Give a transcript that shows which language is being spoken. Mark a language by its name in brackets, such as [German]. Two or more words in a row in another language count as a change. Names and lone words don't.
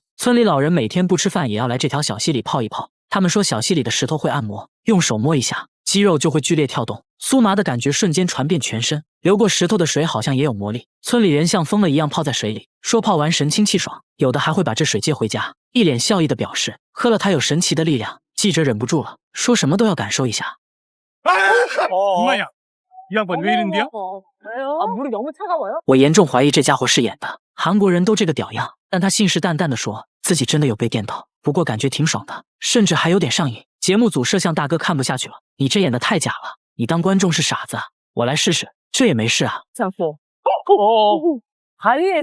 [Chinese] 村里老人每天不吃饭也要来这条小溪里泡一泡，他们说小溪里的石头会按摩，用手摸一下，肌肉就会剧烈跳动，酥麻的感觉瞬间传遍全身。流过石头的水好像也有魔力，村里人像疯了一样泡在水里，说泡完神清气爽，有的还会把这水接回家，一脸笑意的表示喝了它有神奇的力量。记者忍不住了，说什么都要感受一下。 [Korean] 엄마야, 이 양반 왜 이런데요? 물이 너무 차가워요? [Chinese] 我严重怀疑这家伙是演的，韩国人都这个屌样，但他信誓旦旦地说自己真的有被电到，不过感觉挺爽的，甚至还有点上瘾。节目组摄像大哥看不下去了，你这演的太假了，你当观众是傻子啊？我来试试，这也没事啊。丈夫，海위에서